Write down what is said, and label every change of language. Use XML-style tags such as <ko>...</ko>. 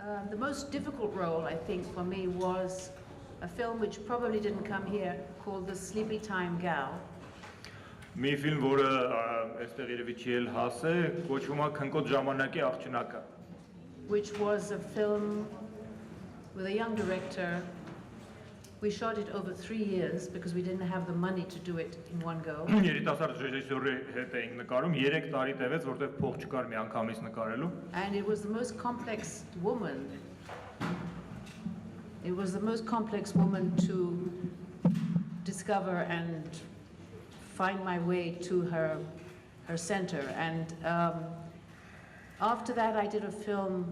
<en>The most difficult role, I think, for me was a film which probably didn't come here, called The Sleepy Time Gal.</en> <hy>Մի ֆիլմ, որը այստեղ երևի չի էլ հաս է, կոչվում է Քնկոտ ժամանակի աղջնակը։</hy> <en>which was a film with a young director. We shot it over 3 years because we didn't have the money to do it in one go.</en> <hy>Երիտասարդ ռեժիսորի հետ էինք նկարում 3 տարի տևեց, որտեղ փող չկար մի անգամից նկարելու։</hy> <en>And it was the most complex woman. It was the most complex woman to discover and find my way to her center. And after that, I did a film.</en>